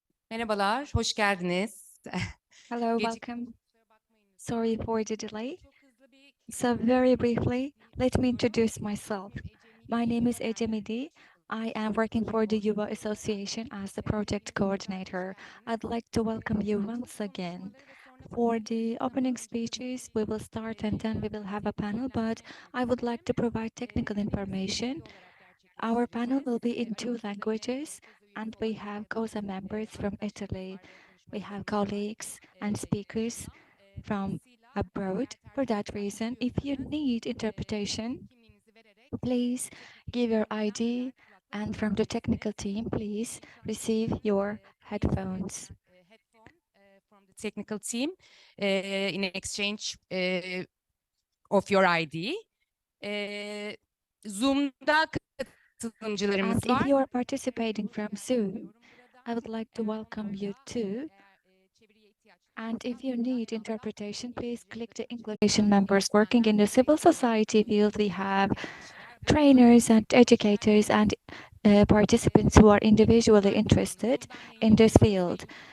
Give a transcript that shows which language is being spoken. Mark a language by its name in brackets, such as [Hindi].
[Turkish] Merhabalar, hoş geldiniz. [English] Hello, welcome. Sorry for the delay. So very briefly, let me introduce myself. My name is Erdem. I am working for the Yuva Association as the project coordinator. I'd like to welcome you once again. For the opening speeches, we will start and then we will have a panel, but I would like to provide technical information. Our panel will be in 2 languages, and we have COSA members from Italy. We have colleagues and speakers from abroad. For that reason, if you need interpretation, please give your ID, and from the technical team, please receive your headphones. From the technical team in exchange of your ID. [Turkish] Zoom'da katılımcılarımız [English] And [Turkish] var. [English] if you are participating from Zoom, I would like to welcome you too. And if you need interpretation, please click the English members working in the civil society field. We have trainers and educators and participants who are individually interested in this field.